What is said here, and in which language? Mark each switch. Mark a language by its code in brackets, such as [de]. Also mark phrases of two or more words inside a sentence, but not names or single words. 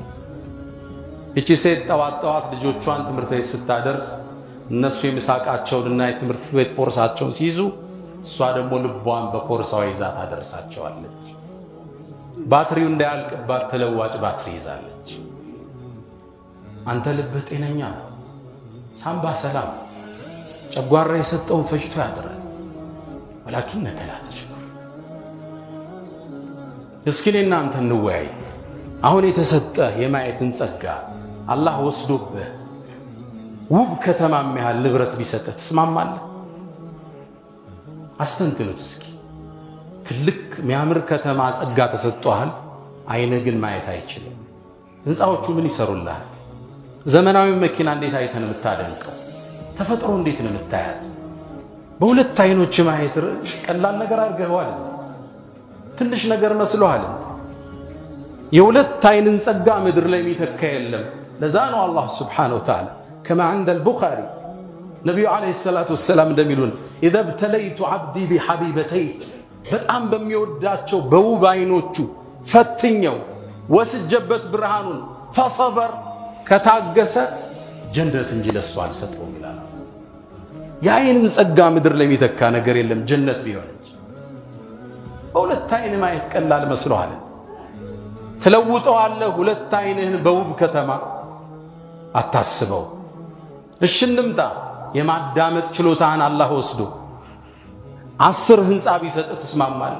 [am] እቺ ሴት ተዋጣዋት ልጆቿን ትምህርት ቤት ስታደርስ እነሱ የምሳቃቸውንና የትምህርት ቤት ፖርሳቸውን ሲይዙ እሷ ደግሞ ልቧን በፖርሳው ይዛ ታደርሳቸዋለች ባትሪው እንዳያልቅባት ተለዋጭ ባትሪ ይዛለች አንተ ልብ ጤነኛ ሳምባ ሰላም ጨጓራ የሰጠውን ፈጭቶ ያድራል [ar] ولكنك لا تشكر [am] እስኪኔና አንተ እንወያይ አሁን የተሰጠ የማየትን ጸጋ አላህ ወስዶብህ ውብ ከተማም ያህል ንብረት ቢሰጥ ትስማማለህ አስተንትኑት እስኪ ትልቅ ሚያምር ከተማ ጸጋ ተሰጥቷል አይነ ግን ማየት አይችልም ህንጻዎቹ ምን ይሰሩልሃል ዘመናዊ መኪና እንዴት አይተን የምታደንቀው ተፈጥሮ እንዴት ነው የምታያት በሁለት አይኖች ማየት ቀላል ነገር አድርገዋል ትንሽ ነገር መስሎሃል የሁለት አይንን ጸጋ ምድር ላይ የሚተካ የለም ለዛ ነው አላህ [ar] سبحانه وتعالى كما عند البخاري نبي عليه الصلاه والسلام [am] እንደሚሉን [ar] اذا ابتليت عبدي بحبيبتي [am] በጣም በሚወዳቸው በውብ አይኖቹ ፈትኘው ወስጀበት ብርሃኑን فصبر ከታገሰ ጀነት እንጂ ለሱ አልሰጠውም ይላል ያይንን ጸጋ ምድር ላይ የሚተካ ነገር የለም ጀነት ቢሆን ሁለት አይን ማየት ቀላል መስሎሃል ተለውጠዋለህ ሁለት አይንህን በውብ ከተማ አታስበው እሺ እንምጣ የማዳመጥ ችሎታን አላህ ወስዶ 10 ህንጻ ቢሰጥ ትስማማለህ?